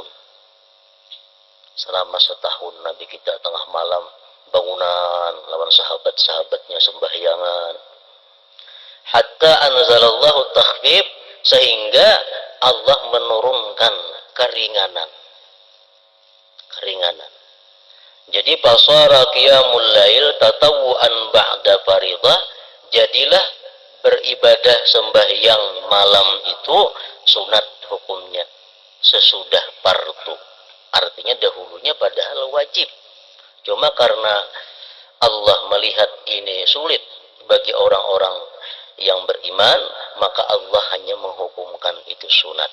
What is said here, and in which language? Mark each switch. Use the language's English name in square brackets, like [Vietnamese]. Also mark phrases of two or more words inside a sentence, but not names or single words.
[Banjar] Selama setahun Nabi kita tengah malam bangunan lawan sahabat-sahabatnya sembahyangan. [Arabic] حتى أنزل الله تخفيف, [Indonesian] sehingga Allah menurunkan keringanan. Jadi [Arabic] فصار قيام الليل تطوعا بعد فريضة, [Indonesian] jadilah beribadah sembahyang malam itu sunat hukumnya sesudah fardu. Artinya dahulunya padahal wajib. Cuma karena Allah melihat ini sulit bagi orang-orang yang beriman, maka Allah hanya menghukumkan itu sunat.